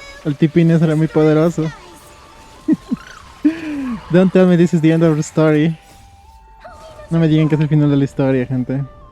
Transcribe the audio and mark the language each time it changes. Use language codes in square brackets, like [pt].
[es] El tipines era muy poderoso. [en] Don't tell me this is the end of the story. [es] No me digan que es el final de la historia, gente.